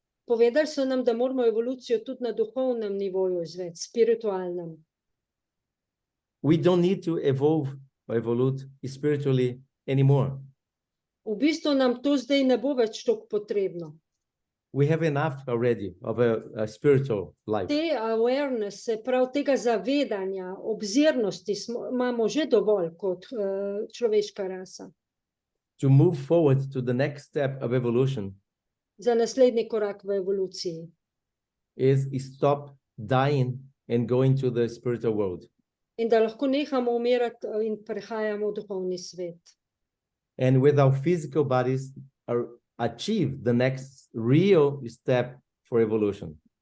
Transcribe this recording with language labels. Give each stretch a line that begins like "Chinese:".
Slovenian: Povedali so nam, da moramo evolucijo tudi na duhovnem nivoju izvesti, spiritualnem.
English: We don't need to evolve spiritually anymore.
Slovenian: V bistvu nam to zdaj ne bo več toliko potrebno.
English: We have enough already of a spiritual life.
Slovenian: Te awareness, se pravi tega zavedanja, obzirnosti imamo že dovolj kot človeška rasa.
English: To move forward to the next step of evolution
Slovenian: Za naslednji korak v evoluciji.
English: is stop dying and going to the spiritual world.
Slovenian: In da lahko nehamo umirati in prehajamo v duhovni svet.
English: And with our physical bodies achieve the next real step for evolution.